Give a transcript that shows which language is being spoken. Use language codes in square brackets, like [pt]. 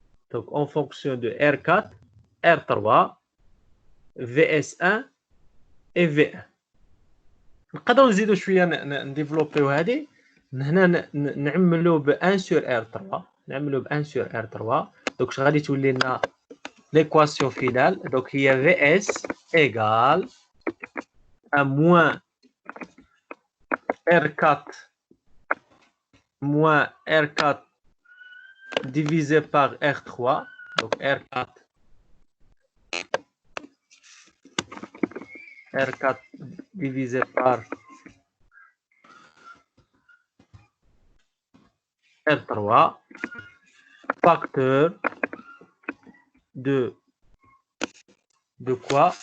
[fr] Donc, en fonction de R4, R3, VS1 et V1. [ar] نقدروا نزيدوا شويه نديفلوبيو هذه. هنا نعملوا ب [fr] 1 sur R3. [ar] نعملوا ب [fr] 1 sur R3. [ar] Donc, غادي تولي لنا [fr] l'équation finale. Donc, هي VS égale à moins R4 moins R4 divisé par R3. Donc, R4 divisé par R3 facteur de quoi?